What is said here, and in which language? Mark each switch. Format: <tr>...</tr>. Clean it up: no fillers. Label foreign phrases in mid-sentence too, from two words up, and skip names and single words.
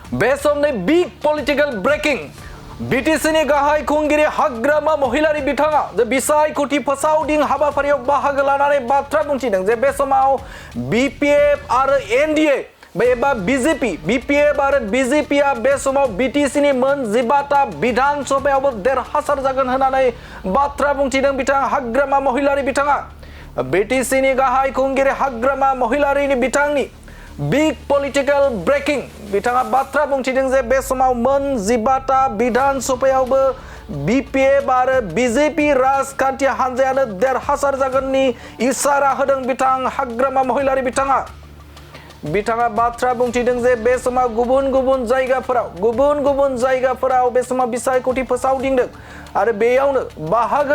<en>Based on the big political breaking,</en> <brx>BTC-ni गाहाय खुंगिरि हाग्रामा महिलारि बिथाङा जे बिसाय कोटि फोसावदिं हाबाफारियाव बाहागो लानानै बाथ्रा बुंथिदों जे बे समाव BPF आरो NDA एबा BJP BPF आरो BJP आ बे समाव BTC-नि मोन 15टा विधान सभायावबो देरहासार जागोन होननानै बाथ्रा बुंथिदों बिथां हाग्रामा महिलारि बिथाङा BTC-नि गाहाय खुंगिरि हाग्रामा महिलारिनि बिथांनि</brx> <en>Big political breaking</en> <brx>बिथाङा बाथ्रा बुंथिदों जे बे समाव मोन 15टा विधान सभायावबो BPF आरो BJP राजखान्थि हान्जायानो देरहासार जागोननि इसारा होदों बिथां हाग्रामा महिलारि बिथाङा बाथ्रा बुंथिदों जे बे समाव गुबुन गुबुन जायगाफोराव बे समाव बिसायख'थि फोसावदिंदों आरो बेयावनो बाहागो</brx>